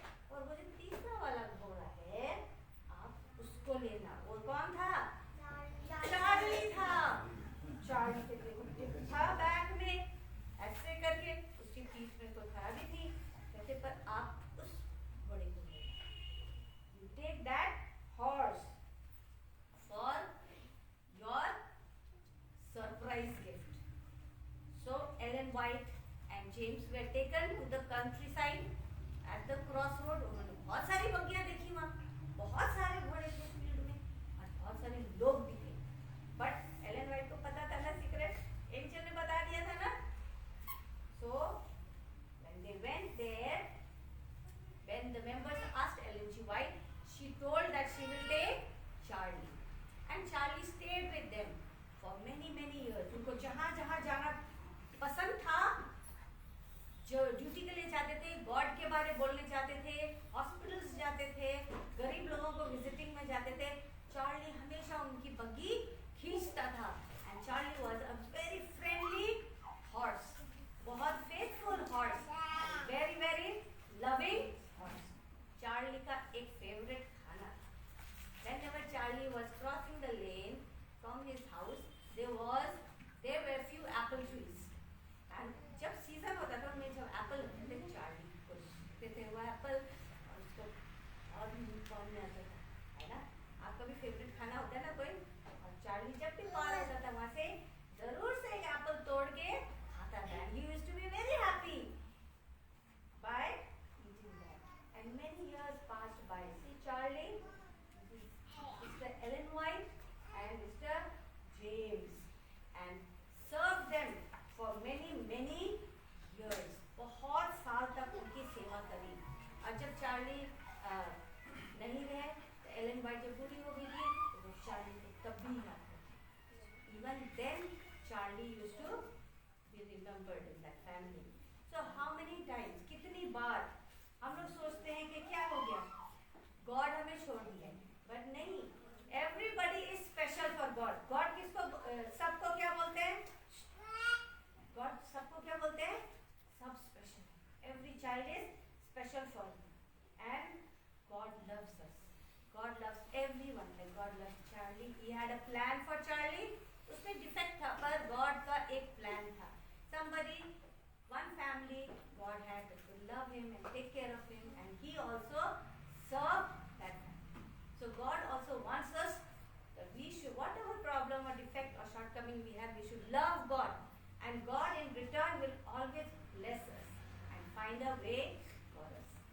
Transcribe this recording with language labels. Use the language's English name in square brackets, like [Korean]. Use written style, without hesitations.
[Hindi] और वो जो तीसरा वाला घोड़ा है, आप उसको लेना। वो कौन था? चार्ली था। चार्ली के था बैग में, ऐसे करके उसकी पीठ में तो खराबी थी, कहते पर आप उस घोड़े को लेना। [English] You take that horse for your surprise gift. So White and James were taken to the countryside at the crossroad. [Hindi] उन्होंने बहुत सारी बग्गियां देखी वहाँ, बहुत सारे घोड़े थे फील्ड में और बहुत सारे लोग दिखे. बट एलन वाइट को पता था ना सीक्रेट, एंजल ने बता दिया था ना. [English] So when they went there, when the members asked Ellen G. White, she told that she will take Charlie. And Charlie stayed with them for many years. [Hindi] उनको जहाँ जहाँ जाना पसंद था, जो ड्यूटी के लिए जाते थे, गॉड के बारे बोलने जाते थे, हॉस्पिटल्स जाते थे, गरीब लोगों को विजिटिंग में जाते थे, चार्ली हमेशा उनकी बग्गी खींचता था. [English] and Charlie was a very friendly horse, [Hindi] बहुत [English] Faithful horse, very loving horse. [Hindi] Charlie का एक फेवरेट खाना था. [English] Whenever Charlie was crossing the lane from his house, there were few apple trees. [Hindi] And जब सीजन होता था उनमें जब एप्पल होते थे, चार्ली को देते थे वो एप्पल और उसको और भी कौन में आता था, है ना. आपका भी फेवरेट खाना होता है ना कोई, और चार्ली जब भी पार होता था वहाँ से जरूर से एक एप्पल तोड़ के खाता था. [English] He used to be very happy by eating that. And many years passed by. See Charlie, Mr. Ellen White and Mr. James, and served them for many years. [Hindi] बहुत साल तक उनकी सेवा करी. और जब चार्ली नहीं रहे, तो एलन वाइट जब बूढ़ी हो गई थी, तो वो चार्ली को तब भी याद करती. [English] Even then, Charlie used to be remembered in that family. So how many times, [Hindi] कितनी बार हम लोग सोचते हैं कि क्या हो गया, गॉड हमें छोड़ दिया, बट नहीं. [English] Everybody is special for God. [Hindi] God किसको सबको क्या बोलते हैं? God सबको क्या बोलते हैं? सब special. [English] Every child is special for him. And God loves us. God loves everyone. Like God loves Charlie. He had a plan for Charlie. [Hindi] उसमें defect था, पर God का एक plan था. [English] Somebody, one family, God had to love him and take care of him, and he also served that family. So God also wants us that we should, whatever problem or defect or shortcoming we have, we should love God. And God in return will always bless us and find a way for us.